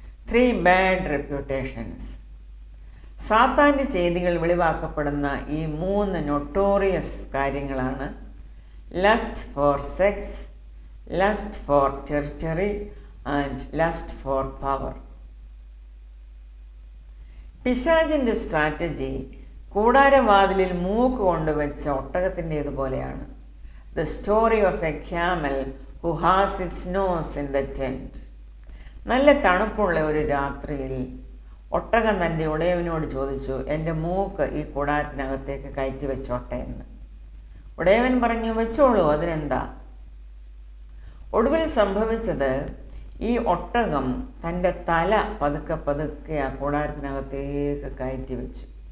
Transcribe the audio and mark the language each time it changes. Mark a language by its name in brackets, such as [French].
[English] 3 bad reputations. [Malayalam] സാത്താൻ്റെ ചെയ്തികൾ വെളിവാക്കപ്പെടുന്ന ഈ 3 നൊട്ടോറിയസ് കാര്യങ്ങളാണ് [English] Lust for sex, lust for territory and lust for power. [Malayalam] പിശാചിൻ്റെ സ്ട്രാറ്റജി കൂടാരവാതിലിൽ മൂക്ക് കൊണ്ടുവച്ച ഒട്ടകത്തിൻ്റേതുപോലെയാണ്. [English] The story of a camel who has its nose in the tent. [Malayalam] നല്ല തണുപ്പുള്ള ഒരു രാത്രിയിൽ ഒട്ടകം തൻ്റെ ഉടയവനോട് ചോദിച്ചു, എൻ്റെ മൂക്ക് ഈ കൂടാരത്തിനകത്തേക്ക് കയറ്റി വെച്ചോട്ടെ എന്ന്. ഉടയവൻ പറഞ്ഞു, വെച്ചോളൂ, അതിനെന്താ. ഒടുവിൽ സംഭവിച്ചത്, ഈ ഒട്ടകം തൻ്റെ തല പതുക്കെ ആ കൂടാരത്തിനകത്തേക്ക് കയറ്റി വെച്ചു.